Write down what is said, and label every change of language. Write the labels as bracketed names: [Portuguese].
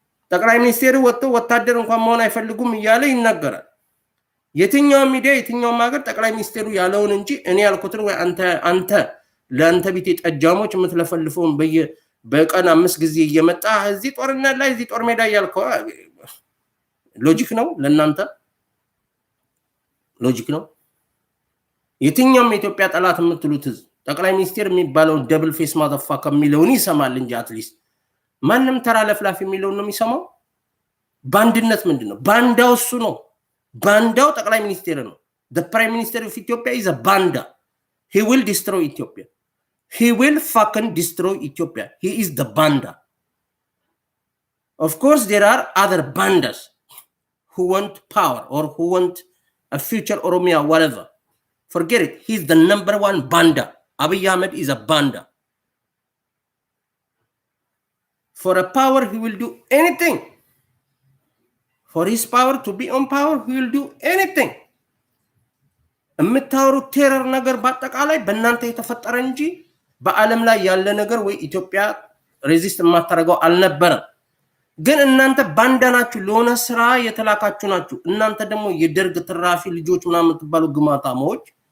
[Amharic] ጠቅላይ ሚኒስቴሩ ወጥቶ ወታደር እንኳን መሆን አይፈልጉም እያለ ይናገራል። የትኛውም ሚዲያ የትኛውም ሀገር ጠቅላይ ሚኒስቴሩ ያለውን እንጂ እኔ ያልኩትን ወይ አንተ ለአንተ ቤት የጠጃሞች የምትለፈልፈውን በቀን 5 ጊዜ እየመጣ እዚህ ጦርነት ላይ እዚህ ጦር ሜዳ እያልከው ሎጂክ ነው? ለእናንተ ሎጂክ ነው? የትኛውም የኢትዮጵያ ጠላት የምትሉት ህዝብ ጠቅላይ ሚኒስቴር የሚባለውን ደብል ፌስ ማተፋ ከሚለውን ይሰማል እንጂ አትሊስት ማንም ተራ ለፍላፍ የሚለውን ነው የሚሰማው። ባንድነት ምንድን ነው? ባንዳው እሱ ነው። ባንዳው ጠቅላይ ሚኒስቴር ነው። [English] the prime minister of Ethiopia is a banda. He will destroy Ethiopia. He will fucking destroy Ethiopia. He is the banda. Of course there are other bandas who want power or who want a future Oromia, whatever. Forget it. He's the number one banda. Abiy Ahmed is a banda. For a power, he will do anything. For his power to be on power, he will do anything. [Amharic] የምታወሩት ቴረር ነገር በአጠቃላይ በእናንተ የተፈጠረ እንጂ በዓለም ላይ ያለ ነገር ወይ ኢትዮጵያ ሬዚስት የማታደርገው አልነበረም። ግን እናንተ ባንዳ ናችሁ፣ ለሆነ ስራ የተላካችሁ ናችሁ። እናንተ ደግሞ የደርግ ትራፊ ልጆች ምናምን የምትባሉ ግማታሞች